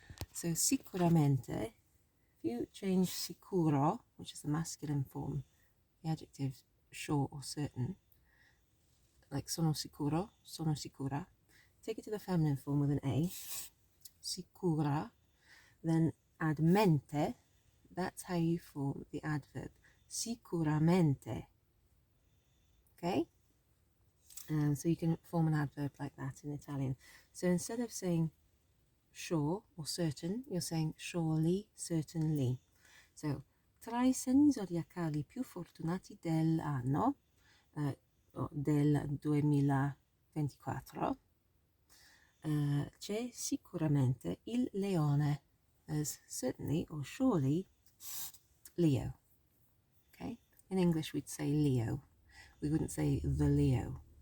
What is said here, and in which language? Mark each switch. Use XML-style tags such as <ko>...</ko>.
<en>So sicuramente, if you change sicuro, which is the masculine form, the adjective sure or certain, like</en> <it>sono sicuro, sono sicura,</it> <en>take it to the feminine form with an A, sicura, then add mente, that's how you form the adverb, sicuramente, okay? So you can form an adverb like that in Italian. So instead of saying sure or certain, you're saying surely, certainly.</en> <it>So, tra I segni zodiacali più fortunati dell'anno, del 2024, c'è sicuramente il leone.</it> <en>There's certainly or surely Leo. Okay? In English we'd say Leo. We wouldn't say the Leo.</en>